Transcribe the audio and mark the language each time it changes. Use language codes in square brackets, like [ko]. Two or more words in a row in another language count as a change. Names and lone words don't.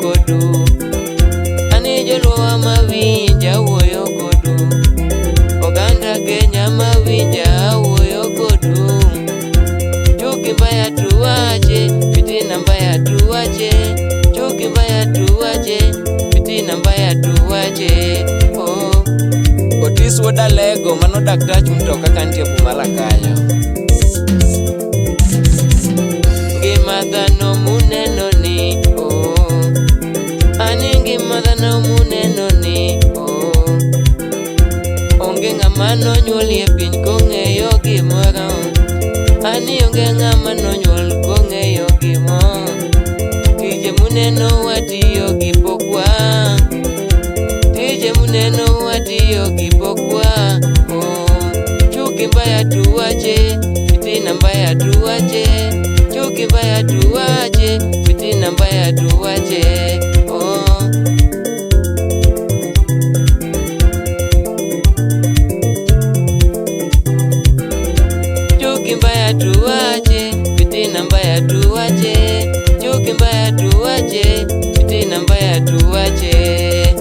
[luo] kodu, ani joluo mawinja wuoyo kodu, oganda Kenya mawinja wuoyo kodu. [sw] Chuki mbaya tuwache, fitina mbaya tuwache, chuki mbaya tuwache, fitina mbaya tuwache. [luo] Otis Wodalego manodak tach mtoka kantie Bumala kanyo. Ngima dhano muneno ni ani ngima dhano muneno ni onge ng'ama nonyuol e piny kong'eyo gimoro, ani onge ng'ama nonyuol kong'eyo gimoro. Tije muneno watiyo gi pokwa, tije muneno watiyo gi pokwa. [sw] Chuki mbaya tuwache, fitina mbaya tuwache, chuki mbaya tuwache, fitina mbaya tuwache. Chuki mbaya tuwache, fitina mbaya tuwache, chuki mbaya tuwache, fitina mbaya tuwache.